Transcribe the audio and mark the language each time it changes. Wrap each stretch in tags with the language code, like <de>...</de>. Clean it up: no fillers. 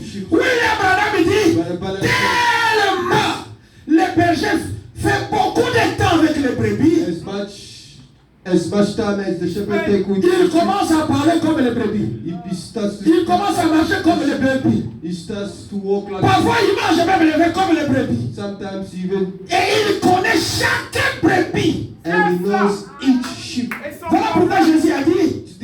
<fr>William Branham dit, tellement le berger fait beaucoup de temps avec les brebis.</fr> <en>As much time as the shepherd take with</en> <fr>il commence à parler comme les brebis. Il commence à marcher comme les brebis.</fr> <en>He starts to walk like</en> <fr>parfois il marche même levé comme les brebis.</fr> <en>Sometimes even.</en> <fr>Et il connaît chaque brebis.</fr> <en>And he knows each sheep.</en> <fr>Voilà pourquoi Jésus a dit,</fr>